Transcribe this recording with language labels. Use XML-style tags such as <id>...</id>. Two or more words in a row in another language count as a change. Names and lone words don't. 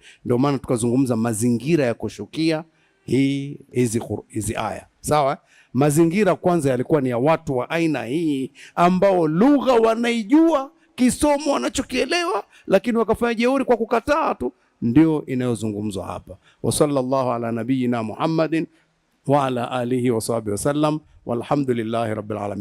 <sw>Ndio maana tukazungumza mazingira ya kushukia hizi aya, sawa. Mazingira kwanza yalikuwa ni ya watu wa aina hii ambao lugha wanaijua, kisomo wanachokielewa, lakini wakafanya jeuri kwa kukataa tu. Ndio inayozungumzwa hapa.</sw> <ar>وصلى الله على نبينا محمد وعلى آله وصحبه وسلم والحمد لله رب العالمين.</ar>